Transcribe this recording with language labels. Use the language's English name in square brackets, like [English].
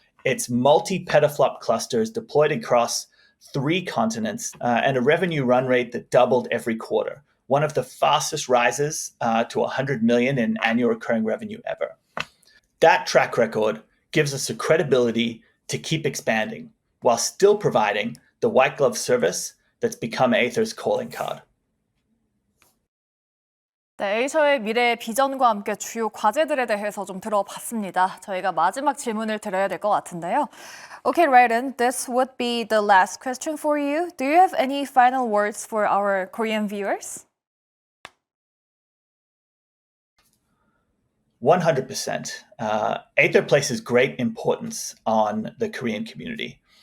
[English] It's multi-petaflop clusters deployed across 3 continents and a revenue run rate that doubled every quarter, one of the fastest rises to 100 million in annual recurring revenue ever. That track record gives us the credibility to keep expanding while still providing the white glove service that's become Aether's calling card. [Korean] 네, 에이셔의 미래 비전과 함께 주요 과제들에 대해서 좀 들어봤습니다. 저희가 마지막 질문을 드려야 될 것 같은데요. [English] Okay, Raiden, this would be the last question for you. Do you have any final words for our Korean viewers? 100%. Aether places great importance on the Korean community.